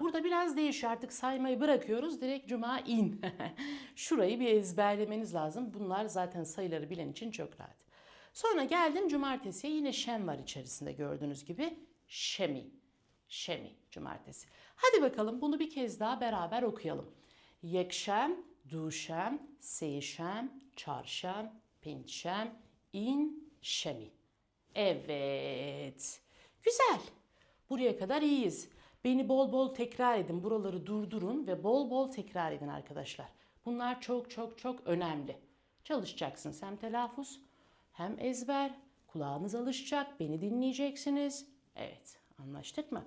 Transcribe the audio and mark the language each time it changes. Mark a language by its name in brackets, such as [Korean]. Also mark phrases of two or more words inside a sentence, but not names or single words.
[Turkish] Burada biraz değişiyor. Artık saymayı bırakıyoruz. Direkt cuma in. Şurayı bir ezberlemeniz lazım. Bunlar zaten sayıları bilen için çok rahat. Sonra geldim cumartesiye. Yine şem var içerisinde gördüğünüz gibi. Şemi, cumartesi. Hadi bakalım bunu bir kez daha beraber okuyalım. [Kurdish] Yekşem, duşem, seyşem, çarşem, pençem, şemi. [Turkish] Evet. Güzel. Buraya kadar iyiyiz. Beni bol bol tekrar edin. Buraları durdurun ve bol bol tekrar edin arkadaşlar. Bunlar çok çok çok önemli. Çalışacaksınız hem telaffuz hem ezber. Kulağınız alışacak. Beni dinleyeceksiniz. Evet, anlaştık mı?